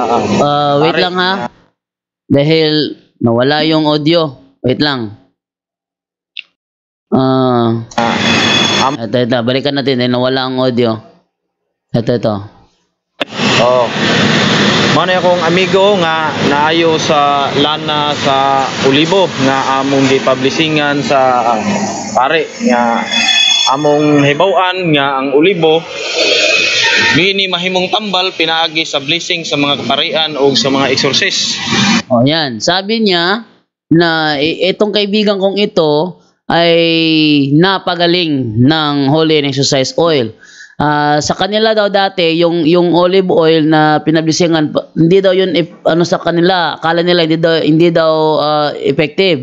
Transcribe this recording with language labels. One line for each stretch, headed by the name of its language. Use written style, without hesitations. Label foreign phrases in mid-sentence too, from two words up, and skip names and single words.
Filipino: wait lang dahil nawala yung audio. Wait lang. Ito, balikan natin dahil nawala ang audio. Ito.
Cebuano: Mano akong amigo nga naayo sa lana sa Ulibo nga among gipublishingan sa pare nga among hibaw-an nga ang Ulibo bini mahimong tambal pinaagi sa blessing sa mga kaparian o sa mga exorcist.
Filipino: Yan. Sabi niya na itong kaibigan kong ito ay napagaling ng
English: holy exercise oil.
Filipino: Sa kanila daw dati yung olive oil na pinablisingan, hindi daw yun sa kanila, akala nila hindi daw effective.